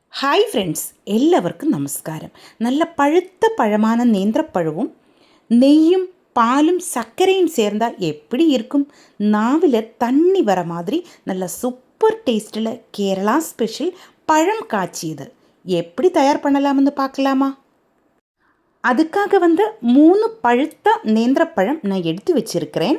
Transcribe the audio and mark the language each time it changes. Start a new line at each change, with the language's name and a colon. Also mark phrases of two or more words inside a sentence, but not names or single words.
English: Hi friends,
Malayalam: എല്ലാവർക്കും നമസ്കാരം. നല്ല പഴുത്ത പഴமான നേന്ത്രപ്പഴവും
Tamil: நெய்யும் பாலும் சர்க்கரையும் சேர்ந்தால் எப்படி இருக்கும்? நாவில் தண்ணி வர மாதிரி நல்ல சூப்பர் டேஸ்ட்டில் கேரளா ஸ்பெஷல் பழம் காய்ச்சியது எப்படி தயார் பண்ணலாம்னு பார்க்கலாமா? அதுக்காக 3 பழுத்த நேந்திரப்பழம் நான் எடுத்து வச்சிருக்கிறேன்.